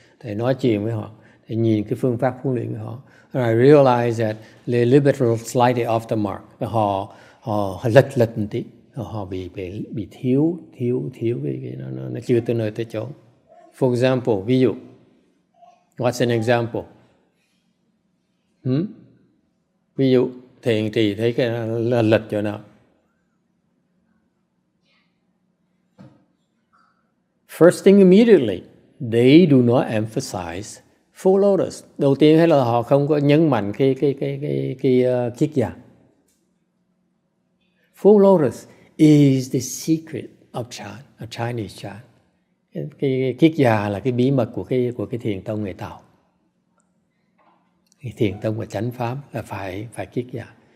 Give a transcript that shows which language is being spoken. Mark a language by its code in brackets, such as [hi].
[vi] Thầy nói chuyện với họ, thầy nhìn cái phương pháp huấn luyện của họ. [en] And I realized that they're a little bit slightly off the mark. [vi] Họ lệch một tí. Họ bị thiếu cái nó chưa tới nơi tới chỗ. [en] For example, [vi] ví dụ. [en] What's an example? [vi] Ví dụ thiền trì thấy cái là lệch chỗ nào? [en] First thing immediately, they do not emphasize full lotus. [vi] Đầu tiên hay là họ không có nhấn mạnh cái kiết già. [en] Full lotus is the secret of Chan, of Chinese Chan. [vi] Cái kiết già là cái bí mật của cái thiền tông người Tàu. Cái thiền tông và chánh pháp là phải kiết già.